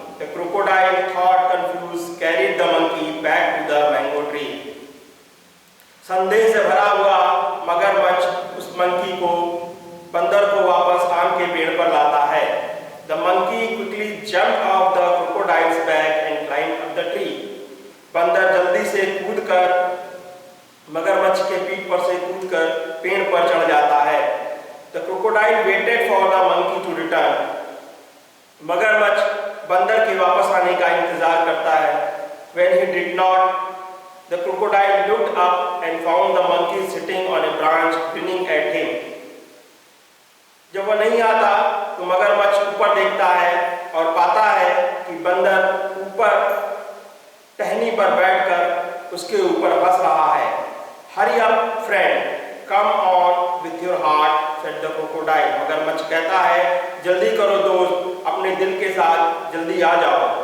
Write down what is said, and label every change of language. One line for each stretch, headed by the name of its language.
English: The crocodile, thought confused, carried the monkey back to the mango tree.
Hindi: संदेह से भरा हुआ मगरमच्छ उस मंकी को बंदर को वापस आम के पेड़ पर लाता है।
English: The monkey quickly jumped off the crocodile's back and climbed up the tree.
Hindi: बंदर जल्दी से कूदकर मगरमच्छ के पीठ पर से कूदकर पेड़ पर चढ़ जाता है।
English: The crocodile waited for the monkey to return.
Hindi: मगरमच्छ बंदर के वापस आने का इंतजार करता है।
English: When he did not, the crocodile looked up and found the monkey sitting on a branch grinning at him.
Hindi: जब वह नहीं आता तो मगरमच्छ ऊपर देखता है और पाता है कि बंदर ऊपर टहनी पर बैठकर उसके ऊपर हंस रहा है।
English: Hurry up friend, come on with your heart, said the crocodile.
Hindi: मगरमच्छ कहता है, जल्दी करो दोस्त, अपने दिल के साथ जल्दी आ जाओ।